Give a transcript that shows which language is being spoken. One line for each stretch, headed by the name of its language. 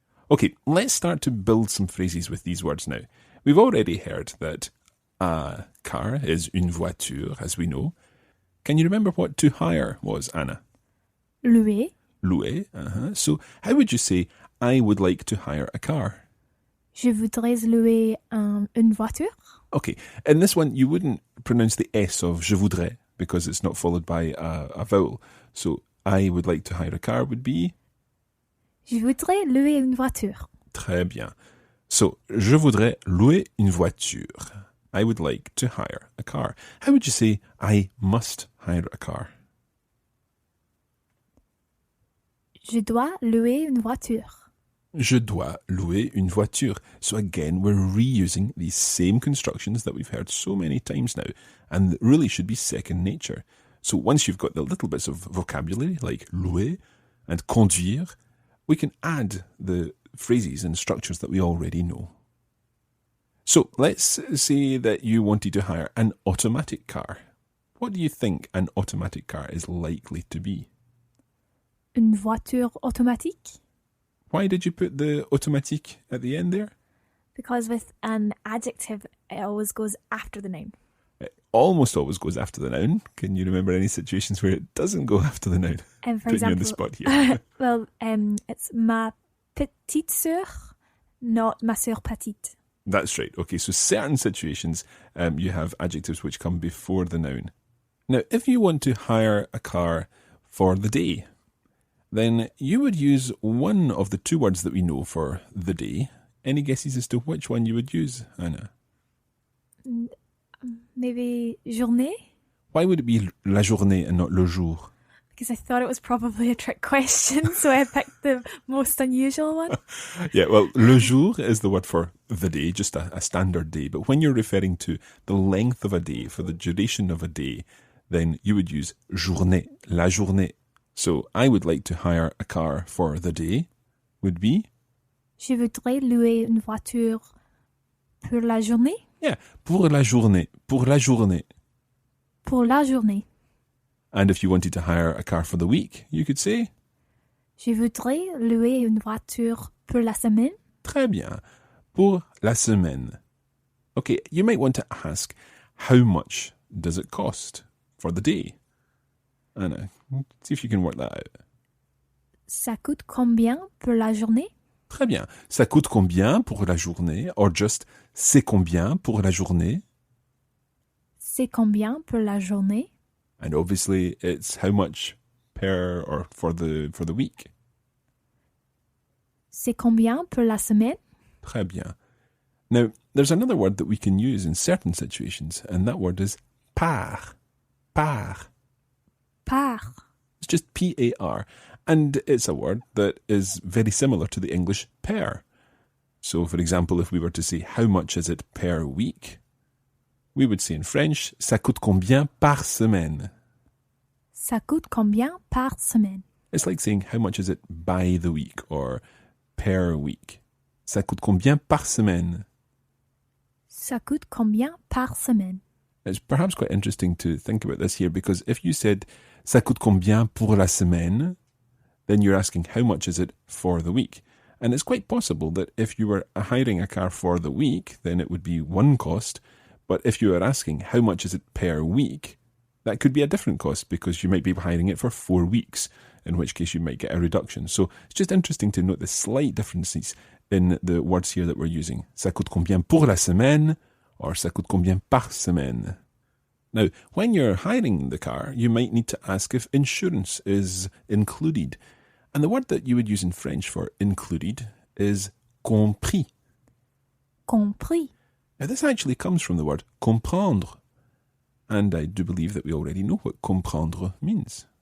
English: Okay, let's start to build some phrases with these words now. We've already heard that a car is
French: une voiture,
English: as we know. Can you remember what to hire was, Anna?
French: Louer. Louer.
English: So how would you say, I would like to hire a car?
French: Je voudrais louer une voiture.
English: Okay, in this one, you wouldn't pronounce the S of
French: je voudrais
English: because it's not followed by a vowel. So I would like to hire a car would be?
French: Je voudrais louer une voiture. Très bien. So, je voudrais louer une voiture.
English: I would like to hire a car. How would you say, I must hire a car?
French: Je dois louer une voiture. Je dois louer une voiture.
English: So again, we're reusing these same constructions that we've heard so many times now, and really should be second nature. So once you've got the little bits of vocabulary, like louer and conduire, we can add the phrases and structures that we already know. So let's say that you wanted to hire an automatic car. What do you think an automatic car is likely to be?
French: Une voiture automatique.
English: Why did you put the automatique at the end there? Because with an adjective, it always goes after the noun. It almost always goes after the noun. Can you remember any situations where it doesn't go after the noun? For Putting you on the example, spot here. well, it's
French: ma petite sœur,
English: not
French: ma sœur petite.
English: That's right. Okay, so certain situations you have adjectives which come before the noun. Now, if you want to hire a car for the day, then you would use one of the two words that we know for the day. Any guesses as to which one you would use, Anna? Maybe journée? Why would it be
French: la journée
English: and not
French: le jour?
English: Because I thought it was probably a trick question, so I picked the most unusual one. Yeah, well,
French: le jour
English: is the word for the day, just a standard day. But when you're referring to the length of a day, for the duration of a day, then you would use journée,
French: la journée.
English: So I would like to hire a car for the day would be?
French: Je voudrais louer une voiture pour la journée. Yeah, pour la journée, pour la journée. Pour la journée.
English: And if you wanted to hire a car for the week, you could say?
French: Je voudrais louer une voiture pour la semaine. Très bien. Pour la semaine.
English: Okay, you might want to ask, how much does it cost for the day? Anna, see if you can work that out.
French: Ça coûte combien pour la journée? Très bien. Ça coûte combien pour la journée?
English: Or just,
French: c'est combien pour la journée? C'est combien pour la journée?
English: And obviously, it's how much per or for the week.
French: C'est combien pour la semaine? Très bien.
English: Now, there's another word that we can use in certain situations, and that word is par.
French: Par. Par.
English: It's just P-A-R. And it's a word that is very similar to the English per. So, for example, if we were to say, how much is it per week? We would say in French,
French: ça coûte combien par semaine? Ça coûte combien par semaine?
English: It's like saying, how much is it by the week or per week?
French: Ça coûte combien par semaine? Ça coûte combien par semaine?
English: It's perhaps quite interesting to think about this here because if you said,
French: ça coûte combien pour la semaine?
English: Then you're asking, how much is it for the week? And it's quite possible that if you were hiring a car for the week, then it would be one cost. But if you are asking, how much is it per week? That could be a different cost because you might be hiring it for 4 weeks, in which case you might get a reduction. So it's just interesting to note the slight differences in the words here that we're using.
French: Ça coûte combien pour la semaine? Or ça coûte combien par semaine?
English: Now, when you're hiring the car, you might need to ask if insurance is included. And the word that you would use in French for included is compris.
French: Compris.
English: Now, this actually comes from the word comprendre. And I do believe that we already know what comprendre means.